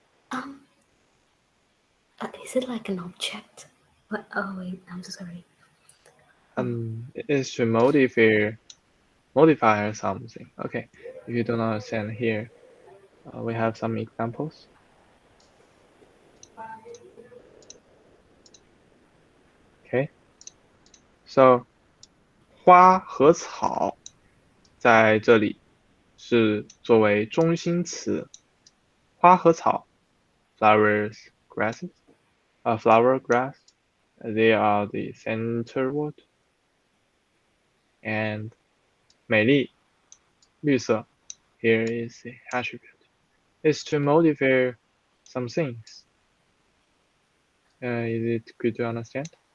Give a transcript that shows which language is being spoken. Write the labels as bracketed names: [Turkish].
[English] Um. Is it like an object? What? Oh wait, I'm so sorry. It is to modify something. Okay, if you don't understand here, we have some examples. Okay, so [Chinese] 花和草在这里是作为中心词。 [English] 花和草 flowers, grasses, flower, grass, they are the center word. And 美丽, 绿色, here is the attribute. It's to modify some things. Is it good to understand?